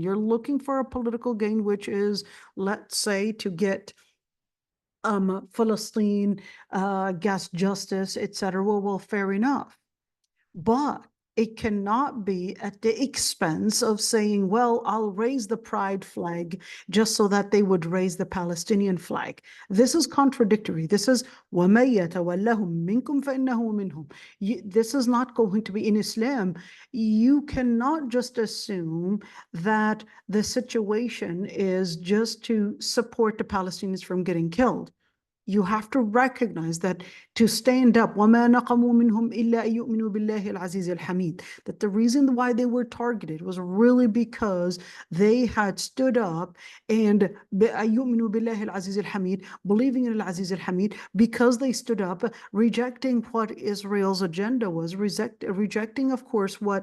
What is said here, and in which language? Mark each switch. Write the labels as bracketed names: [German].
[English] You're looking for a political gain, which is, let's say, to get Palestine, gas justice, etc. Well, fair enough. But it cannot be at the expense of saying, well, I'll raise the pride flag just so that they would raise the Palestinian flag. This is contradictory. This is [Arabic] وَمَن يَتَوَلَّهُم مِّنكُمْ فَإِنَّهُ مِنْهُمْ. [English] This is not going to be in Islam. You cannot just assume that the situation is just to support the Palestinians from getting killed. You have to recognize that to stand up, [Arabic] وَمَا نَقَمُوا مِنْهُمْ إِلَّا أَن يُؤْمِنُوا بِاللَّهِ الْعَزِيزِ الْحَمِيدِ, [English] that the reason why they were targeted was really because they had stood up and [Arabic] يُؤْمِنُوا بِاللَّهِ الْعَزِيزِ الْحَمِيدِ, [English] believing in al-Aziz al-Hamid, because they stood up, rejecting what Israel's agenda was, rejecting, of course,